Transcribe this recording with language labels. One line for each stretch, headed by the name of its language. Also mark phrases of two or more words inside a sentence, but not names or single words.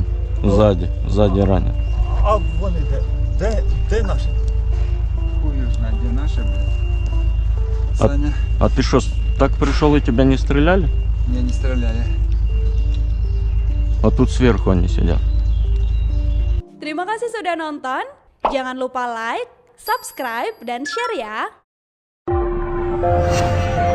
Russian: Сзади ранен. А вон де наши? Хуй знает, где наши, блядь. Саня, А ты что, так пришел и тебя не стреляли? меня не стреляли. А тут сверху они сидят.
Indonesian: Terima kasih sudah nonton. Jangan lupa like, subscribe, dan share ya.